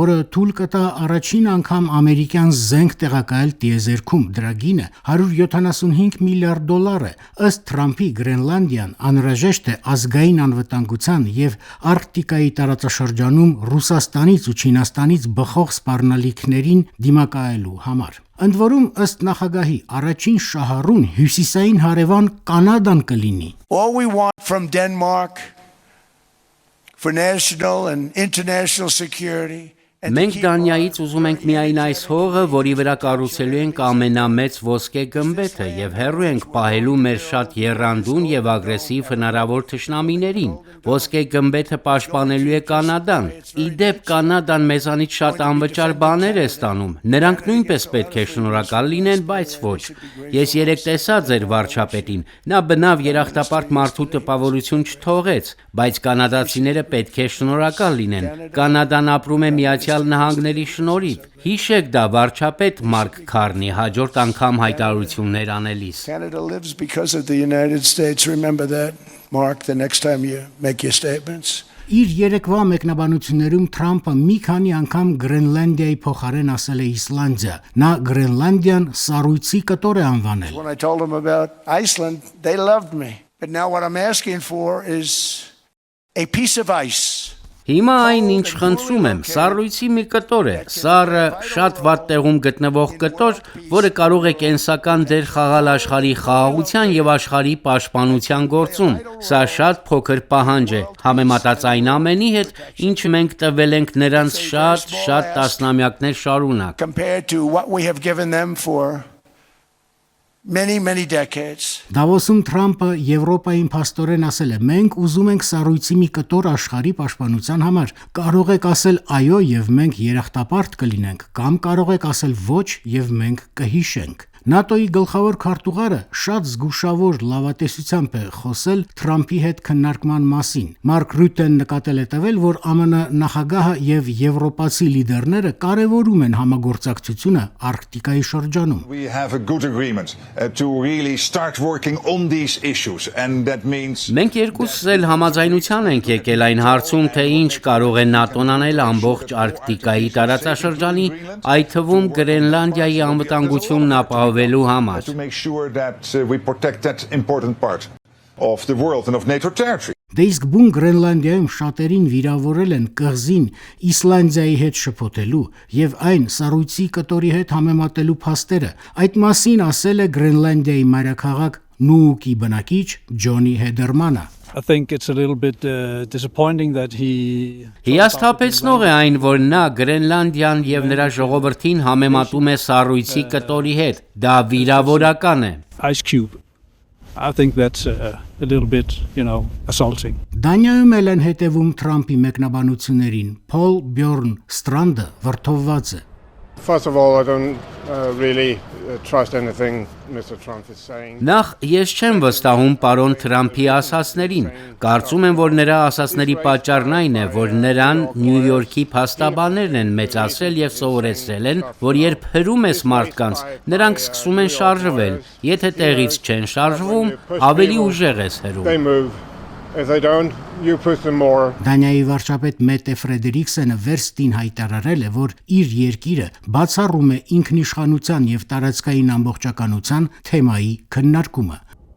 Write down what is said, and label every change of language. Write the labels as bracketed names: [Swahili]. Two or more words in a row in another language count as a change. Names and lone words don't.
[Armenian] որը թույլ կտա առաջին անգամ ամերիկյան զենք տեղակայել տիեզերքում։ Դրա գինը $175 միլիարդ է։ Ըստ Թրամփի Գրենլանդիան անհրաժեշտ է ազգային անվտանգության եւ Արկտիկայի տարածաշրջանում Ռուսաստանից ու Չինաստանից բխող սպառնալիքներին դիմակայելու համար։ Ընդ որում, ըստ նախագահի, առաջին շահառուն հյուսիսային հարևան Կանադան կլինի։ [English] All we want from Denmark for national and international security. [Armenian] Մենք Դանիայից ուզում ենք միայն այս հողը, որի վրա կառուցելու ենք ամենամեծ ոսկե գմբեթը եւ հեռու ենք պահելու մեր շատ եռանդուն եւ ագրեսիվ հնարավոր թշնամիներին։ Ոսկե գմբեթը պաշտպանելու է Կանադան։ Իդեպ Կանադան մեզանից շատ անվճար բաներ է ստանում։ Նրանք նույնպես պետք է շնորհակալ լինեն, բայց ոչ։ Ես երեք տեսա ձեր վարչապետին։ Նա բնավ երախտապարտ մարդու տպավորություն չթողեց, բայց կանադացիները պետք է շնորհակալ լինեն։ Կանադան ապրում է Նահանգների շնորհիվ։ Հիշեք դա վարչապետ Մարկ Քարնի հաջորդ անգամ հայտարարություններ անելիս։ [English] Canada lives because of the United States. Remember that, Mark, the next time you make your statements. [Armenian] Իր երեկվա մեկնաբանություններում Թրամփը մի քանի անգամ Գրենլանդիայի փոխարեն ասել է Իսլանդիա։ Նա Գրենլանդիան սառույցի կտոր է անվանել։ [English] When I told them about Iceland, they loved me. But now what I'm asking for is a piece of ice. [Armenian] Հիմա այն ինչ խնդրում եմ, սառույցի մի կտոր է։ Սառը շատ վատ տեղում գտնվող կտոր, որը կարող է կենսական դեր խաղալ աշխարհի խաղաղության եւ աշխարհի պաշտպանության գործում։ Սա շատ փոքր պահանջ է, համեմատած այն ամենի հետ, ինչ մենք տվել ենք նրանց շատ տասնամյակներ շարունակ։ [English] Compared to what we have given them for many decades. [Armenian] Դավոսում Թրամփը Եվրոպային փաստորեն ասել է. մենք ուզում ենք սառույցի մի կտոր աշխարհի պաշտպանության համար։ Կարող եք ասել այո եւ մենք երախտապարտ կլինենք, կամ կարող եք ասել ոչ եւ մենք կհիշենք։ ՆԱՏՕ-ի գլխավոր քարտուղարը շատ զգուշավոր լավատեսությամբ է խոսել Թրամփի հետ քննարկման մասին։ Մարկ Ռյուտեն նկատել է տվել, որ ԱՄՆ նախագահը եւ եվրոպացի լիդերները կարևորում են համագործակցությունը Արկտիկայի շրջանում։ [English] We have a good agreement to really start working on these issues and that means [Armenian] Մենք երկուսս էլ համաձայնության ենք եկել այն հարցում, թե ինչ կարող է ՆԱՏՕ-ն անել ամբողջ Արկտիկայի տարածաշրջանի, այդ թվում Գրենլանդիայի անվտանգությունն ապահովելու համար։ [English] to make sure that we protect that important part of the world and of NATO territory. [Armenian] Դե իսկ բուն Գրենլանդիայում շատերին վիրավորել են կղզին Իսլանդիայի հետ շփոթելու եւ այն սառույցի կտորի հետ համեմատելու փաստերը։ Այդ մասին ասել է Գրենլանդիայի մայրաքաղաք Նուուկի բնակիչ Ջոնի Հեդերմանը։ [English] I think it's a little bit disappointing that he [Armenian] Հիասթափեցնող է այն, որ նա Գրենլանդիան եւ նրա ժողովրդին համեմատում է սառույցի կտորի հետ։ Դա վիրավորական է։ [English] Ice Cube. I think that's a little bit, assaulting. [Armenian] Դանիայում էլ են հետևում Թրամփի մեկնաբանություններին։ Փոլ Բյորն Ստրանդը վրդովված է։ [English] First of all, I don't really trust anything Mr. Trump is saying. [Armenian] Նախ ես չեմ վստահում պարոն Թրամփի ասացներին։ Կարծում եմ, որ նրա ասացների պատճառն այն է, որ նրան Նյու Յորքի փաստաբաններն են մեծացրել եւ սովորեցրել են, որ երբ հրում ես մարդկանց, նրանք սկսում են շարժվել։ Եթե տեղից չեն շարժվում, ավելի ուժեղ ես հրում։ [English] They move. If they don't, you push them more. [Armenian] Դանիայի վարչապետ Մետե Ֆրեդերիկսենը վերստին հայտարարել է, որ իր երկիրը բացառում է ինքնիշխանության եւ տարածքային ամբողջականության թեմայի քննարկումը։